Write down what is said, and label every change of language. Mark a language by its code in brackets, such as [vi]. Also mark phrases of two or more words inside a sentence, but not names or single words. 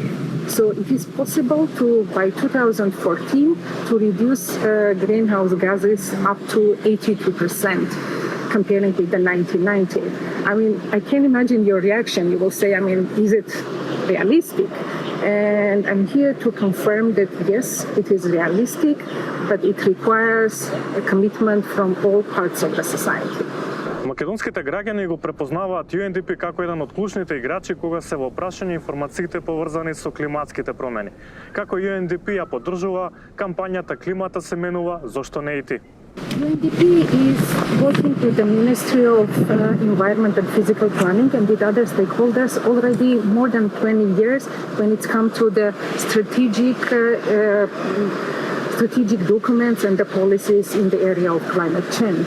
[en] So it is possible to, by 2014, to reduce greenhouse gases up to 82%, comparing with the 1990. I mean, I can imagine your reaction. You will say, I mean, is it realistic? And I'm here to confirm that yes, it is realistic, but it requires a commitment from all parts of the society. [mk] Македонските граѓани го препознаваат UNDP како еден од клучните играчи кога се во прашање информациите поврзани со климатските промени. Како UNDP ја поддржува кампањата Климата се менува, зошто не и ти? [en] UNDP is working with the Ministry of Environment and Physical Planning and with other stakeholders already more than 20 years when it's come to the strategic documents and the policies in the area of climate change.